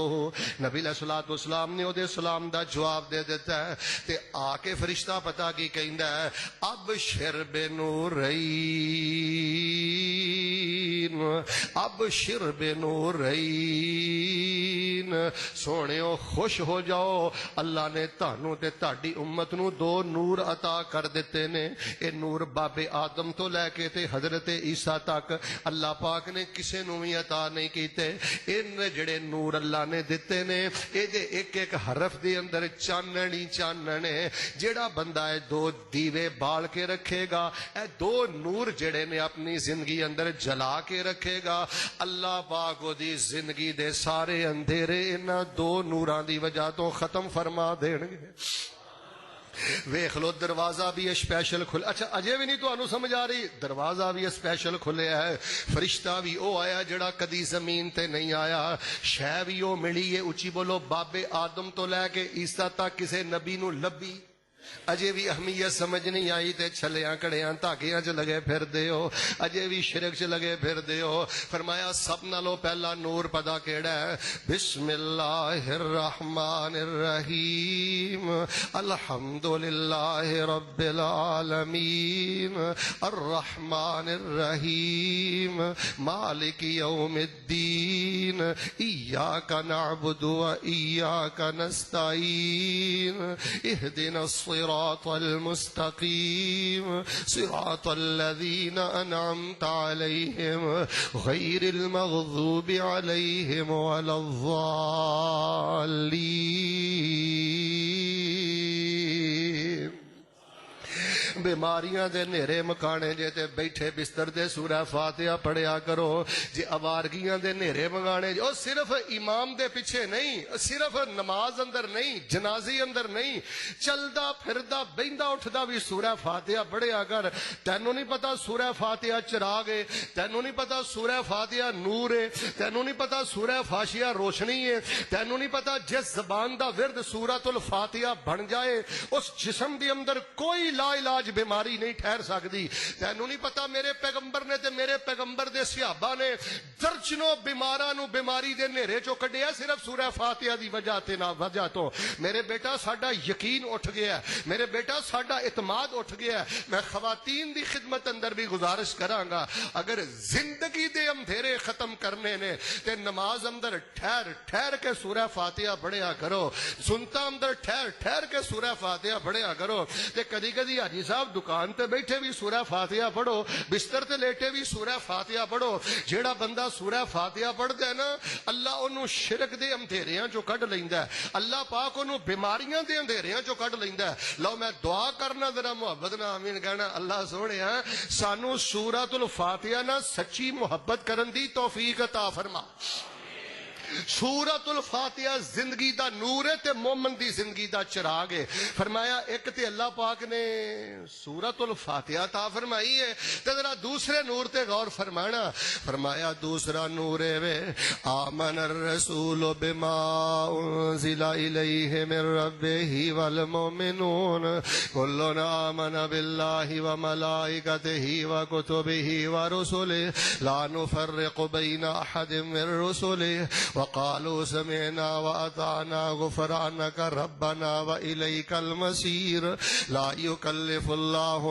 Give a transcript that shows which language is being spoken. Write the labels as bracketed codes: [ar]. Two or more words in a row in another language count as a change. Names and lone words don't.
[pa] نبی [ar] علیہ السلام [pa] نے دے سلام دا جواب دے دیتا ہے تے آ کے فرشتہ پتہ کی کہندا ہے، [ar] ابشر بنورین، ابشر بنورین، [pa] سونےو خوش ہو جاؤ، اللہ نے تانوں تے تہاڈی امت نو دو نور عطا کر دیتے نے۔ اے نور باب آدم تو لے کے تے حضرت عیسیٰ تک اللہ پاک نے کسے نو بھی عطا نہیں کیتے۔ ان جڑے نور اللہ نے دیتے نے اے دے ایک ایک حرف دے اندر چانن ہی چانن ہے۔ جڑا بندہ ہے دو دیوے بال کے رکھے گا، اے دو نور جڑے نے اپنی زندگی اندر جلا کے رکھے گا، اللہ پاک دی زندگی دے سارے اندھیرے انہاں دو نوراں دی وجہ تو ختم فرما دین گے۔ ویکھ لو دروازہ بھی اسپیشل کھل، اچھا اجے بھی نہیں تانوں سمجھ آ رہی، دروازہ بھی اسپیشل کھلیا ہے، فرشتہ بھی او آیا جڑا کدی زمین تے نہیں آیا، شے بھی او ملی ہے، اچھی بولو، باب آدم تو لے کے عیسیٰ تک کسے نبی نو لبی اجے بھی اہمیت سمجھ نہیں آئی تے چھلیاں کڑیاں تاکیاں چ لگے پھر دیو، اجے بھی شرک چ لگے پھر دیو۔ فرمایا سب نالوں پہلا نور پتا کیڑا ہے، بسم [ar] اللہ الرحمن الرحیم، الحمدللہ رب العالمین، الرحمن الرحیم، مالک یوم الدین، ایاک نعبد و ایاک نستعین، اہدنا الصراط المستقيم صراط الذين أنعمت عليهم غير المغضوب عليهم ولا الضالين۔ [pa] بیماریاں دے نیرے مکانے جے تے بیٹھے بستر دے سورہ فاتحہ پڑھیا کرو، جے آوارگیاں دے نیرے مکانے جو صرف امام دے پیچھے نہیں، صرف نماز اندر نہیں، جنازی اندر نہیں، چلدا پھردا بیندا اٹھدا بھی سورہ فاتحہ پڑھیا کر۔ تینوں نہیں پتا سورہ فاتحہ چراغ ہے، تینوں نہیں پتا سورہ فاتحہ نور ہے، تینوں نہیں پتا سورہ فاشیہ روشنی ہے، تینوں نہیں پتا جس زبان دا ورد سورۃ الفاتحہ بن جائے اس جسم دے اندر کوئی لا علاج بیماری نہیں ٹھہر سکتی۔ تینوں نہیں پتا میرے پیغمبر نے تے میرے پیغمبر دے صحابہ نے درجنوں بیماراں نو بیماری دے نیرے چوں کڈیا صرف سورہ فاتحہ دی وجہ تے نہ وجہ تو۔ میرے بیٹا ساڈا یقین اٹھ گیا ہے، میرے بیٹا ساڈا اعتماد اٹھ گیا ہے۔ میں خواتین دی خدمت اندر بھی گزارش کراں گا، اگر زندگی دے اندھیرے ختم کرنے نے تے نماز اندر ٹھہر ٹھہر کے سورہ فاتحہ پڑھیا کرو، سنتا اندر ٹھہر ٹھہر کے سورہ فاتحہ پڑھیا کرو۔ تے کدی کدی حاجی صاحب دکان تے بیٹھے بھی سورہ فاتحہ پڑھو، بستر تے لیٹے بھی سورہ فاتحہ پڑھو۔ جیڑا بندہ سورہ فاتحہ پڑھدا ہے نا، اللہ انہوں شرک دے اندھیریاں چوں کڈ لیندا ہے، اللہ پاک انہوں بیماریاں دے اندھیریاں چوں کڈ لیندا ہے۔ لو میں دعا کرنا ذرا محبت نہ آمین کہنا، اللہ سونیا سانو سورۃ الفاتحہ نہ سچی محبت کرن دی توفیق عطا فرما۔ سورۃ الفاتحہ زندگی دا نور ہے تے مومن دی زندگی دا چراغ ہے. فرمایا ایک تے اللہ پاک نے سورۃ الفاتحہ عطا فرمائی ہے تے ذرا دوسرے نور تے غور فرمانا. فرمایا دوسرا نور ہے وے [ar] آمن الرسول بما انزل الیہ من ربہ والمؤمنون کل آمن باللہ وملائکتہ وکتبہ ورسلہ لا نفرق بین احد من رسلہ وقالوا سمعنا وأطعنا غفرانك ربنا وإليك المصير لا يكلف الله